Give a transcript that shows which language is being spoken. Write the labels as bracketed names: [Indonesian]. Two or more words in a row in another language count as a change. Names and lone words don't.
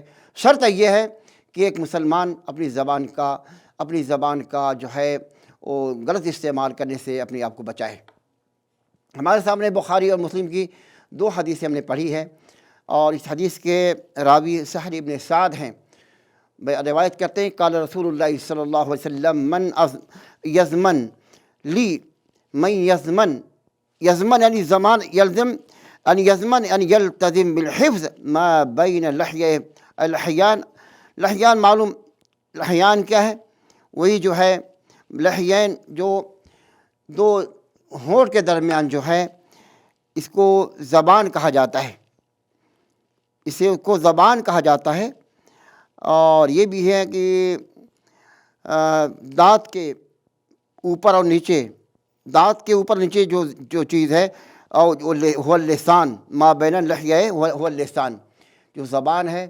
[Urdu] شرط یہ ہے کہ ایک مسلمان اپنی زبان کا جو ہے وہ غلط استعمال کرنے سے اپنے آپ کو بچائے۔ ہمارے سامنے بخاری اور مسلم کی دو حدیثیں ہم نے پڑھی ہے، اور اس حدیث کے راوی سہل بن سعد ہیں۔ روایت کرتے ہیں [Arabic] قال رسول اللہ صلی اللہ علیہ وسلم من یضمن لی، من یضمن یعنی زمان، یلزم ان یضمن ان یلتزم بالحفظ ما بین لحیان۔ [Urdu] لحیان معلوم، لحیان کیا ہے؟ وہی جو ہے لحیین جو دو ہونٹ کے درمیان جو ہے اس کو زبان کہا جاتا ہے، اسے کو زبان کہا جاتا ہے۔ اور یہ بھی ہے کہ دانت کے اوپر اور نیچے، دانت کے اوپر نیچے جو چیز ہے اور وہ اللسان، [Arabic] ما بین اللحیہ [Urdu] وہ اللسان، جو زبان ہے۔